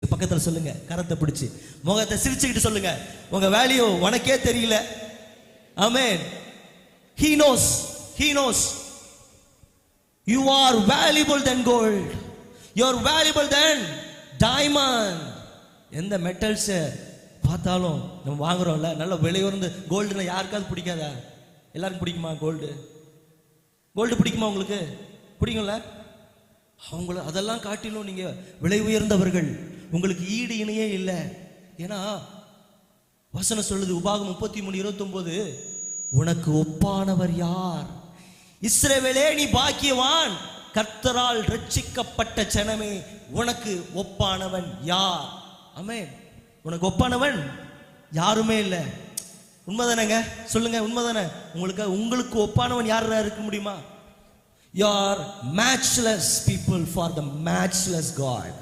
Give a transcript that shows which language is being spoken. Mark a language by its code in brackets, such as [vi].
[ta] பக்கத்துல சொல்லுங்க, கரத்தை பிடிச்சு முகத்தை சிரிச்சுக்கிட்டு சொல்லுங்க, உங்க வேல்யூ உனக்கே தெரியல. [en] Amen. He knows. He knows. You are valuable than gold. You are valuable than diamond. [ta] எந்த மெட்டல்ஸ் பார்த்தாலும் நம்ம வாங்குறோம்ல, நல்ல விலை உயர்ந்த கோல்டுனா யாருக்காவது பிடிக்காதா? எல்லாருக்கும் பிடிக்குமா கோல்டு? கோல்டு பிடிக்குமா உங்களுக்கு? பிடிக்கும்ல? அவங்கள அதெல்லாம் காட்டிலும் நீங்க விலை உயர்ந்தவர்கள், உங்களுக்கு ஈடு இணையே இல்லை. ஏன்னா வசனம் சொல்லுது, உபாகம் 33:29, உனக்கு ஒப்பானவர் யார்? இஸ்ரவேலே நீ பாக்கியவான், கர்த்தரால் ரட்சிக்கப்பட்ட ஜனமே, உனக்கு ஒப்பானவன் யார்? ஆமென். உனக்கு ஒப்பானவன் யாருமே இல்லை. உண்மைதானங்க? சொல்லுங்க, உண்மைதானே? உங்களுக்கு ஒப்பானவன் யாரா இருக்க முடியுமா? [en] You are matchless people for the matchless God.